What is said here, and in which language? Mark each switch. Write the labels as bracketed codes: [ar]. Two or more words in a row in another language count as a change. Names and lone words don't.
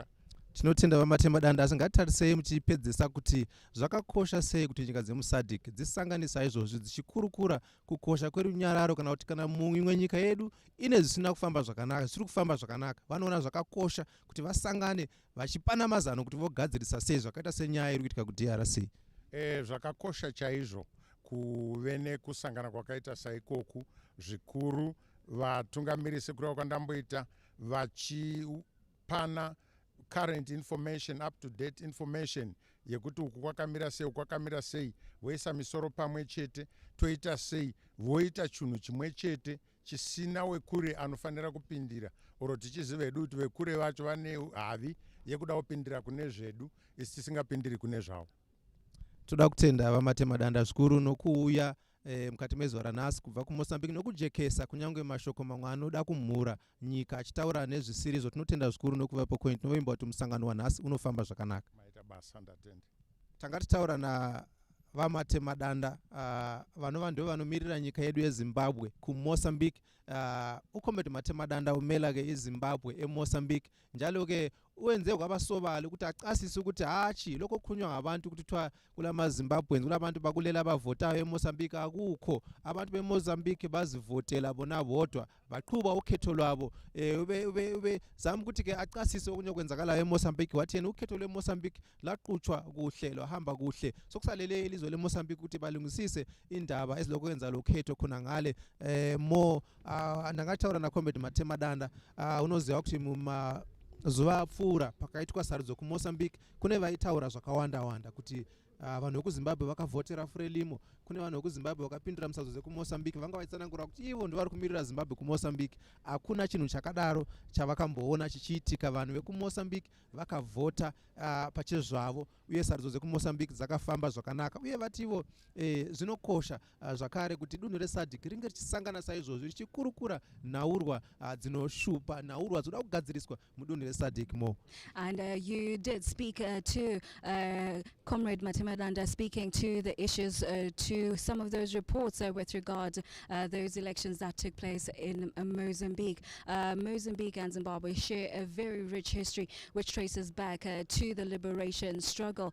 [sn] Tinotenda vamatema danda, asi ngatitarisei muchipedzisa kuti zvakakosha sei kuti nyika dzemuSadc dzisanganisa izvozvi dzichikurukura kukosha kwerunyararo, kana kuti kana mumwe nyika yedu ine zvisina kufamba zvakanaka, zvisiri kufamba zvakanaka, vanoona zvakakosha kuti vasangane vachipana mazano kuti vogadzirisa sei zvakaita senyaya iri kuitika kuDRC. Zvakakosha chaizvo kuve nekusangana kwakaita saikoku zvikuru. Vatungamirisi kureva kwandamboita vachipana [en] current information, up to date information [sn] yekuti uku kwakamira sei, kwakamira sei, voisa misoro pamwe chete, toita sei, voita chinhu chimwe chete chisina wekure anofanira kupindira. Oro tichiziva hedu kuti vekure vacho vane havi yekuda kupindira kune zvedu, isi tisingapindiri kune zvavo. Toda kutenda vamatema danda zvikuru nokuuya mukati mezuva ranhasi kubva kumozambique nokujekesa kunyange mashoko mamwe anoda kumhura nyika achitaura nezvisiri tinotenda zvikuru nokuvapo point tinovimba kuti musangano wanhasi unofamba zvakanaka. Maita basa ndatenda. Tanga tichitaura navamatemadanda vanova ndivo vanomirira nyika yedu yezimbabwe kumozambique. [nd] Ukombeti matemadanda umela-ke izimbabwe emozambique njalo-ke uwenze kwabasovali ukuthi acasise ukuthi hatshi lokho kukhulunywa ngabantu ukuthi kuthiwa kulamazimbabweans kulabantu bakulela abavotayo emozambique akukho. Abantu bemozambique bazivotela bona bodwa baqhuba ukhetho lwabo. Zama ukuthi-ke acasise okunye okwenzakalayo emozambique wathi yena ukhetho lwemozambique laqhutshwa kuhle lwahamba kuhle. Sokusalele ilizwe lemozambique ukuthi balungisise indaba ezilokwenza lo khetho khona ngale [sn] more ndangathaura nakombeti matemadanda unoziva kuti zuva apfuura pakaitwa sarudzo kumozambique kune vaitaura zvakawanda kuti vanhu vekuzimbabwe vakavhotera frelimo. Kune vanhu vekuzimbabwe vakapindura musadzo kumozambique vanga vachitsanangura kuti ivo ndivari kumirira zimbabwe kumozambique. Hakuna chinhu chakadaro chavakamboona chichiitika. Vanhu vekumozambique vakavhota pachezvavo uye sarudzo dzekumozambique dzakafamba zvakanaka uye vati ivo zvinokosha zvakare kuti dunhu resadc ringe richisangana saizvozvo richikurukura nhaurwa dzinoshupa nhaurwa dzinoda kugadziriswa mudunhu resadc mo. [en] And you did speak to Comrade Matemadanda, speaking to the issues, to some of those reports with regard those elections that took place in Mozambique. Mozambique and Zimbabwe share a very rich history which traces back to the liberation struggle.